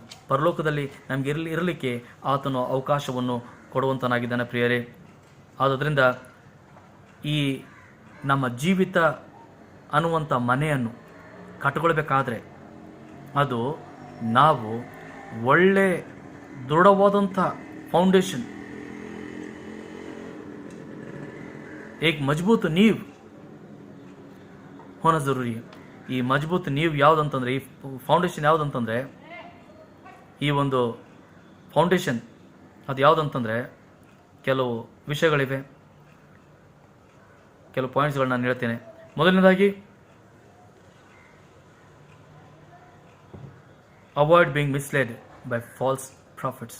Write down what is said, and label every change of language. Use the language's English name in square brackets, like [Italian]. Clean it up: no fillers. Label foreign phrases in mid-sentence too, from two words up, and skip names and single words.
[Kannada] ಪರಲೋಕದಲ್ಲಿ ನಮಗೆ ಇರಲಿಕ್ಕೆ ಆತನು ಅವಕಾಶವನ್ನು ಕೊಡುವಂತನಾಗಿದ್ದಾನೆ ಪ್ರಿಯರೇ. ಆದ್ದರಿಂದ ಈ ನಮ್ಮ ಜೀವಿತ ಅನ್ನುವಂಥ ಮನೆಯನ್ನು ಕಟ್ಟಿಕೊಳ್ಬೇಕಾದ್ರೆ ಅದು ನಾವು ಒಳ್ಳೆ ದೃಢವಾದಂಥ ಫೌಂಡೇಶನ್, [Hindi] एक मजबूत नींव होना जरूरी है. [Kannada] ಈ [Hindi] मजबूत नींव [Kannada] ಯಾವುದಂತಂದ್ರೆ, ಈ ಫೌಂಡೇಶನ್ ಯಾವುದಂತಂದ್ರೆ, ಈ ಒಂದು ಫೌಂಡೇಶನ್ ಅದು ಯಾವುದಂತಂದರೆ ಕೆಲವು ವಿಷಯಗಳಿವೆ, ಕೆಲವು ಪಾಯಿಂಟ್ಸ್ಗಳನ್ನ ನಾನು ಹೇಳ್ತೇನೆ. [English] ಮೊದಲನೇದಾಗಿ, avoid being misled by false prophets.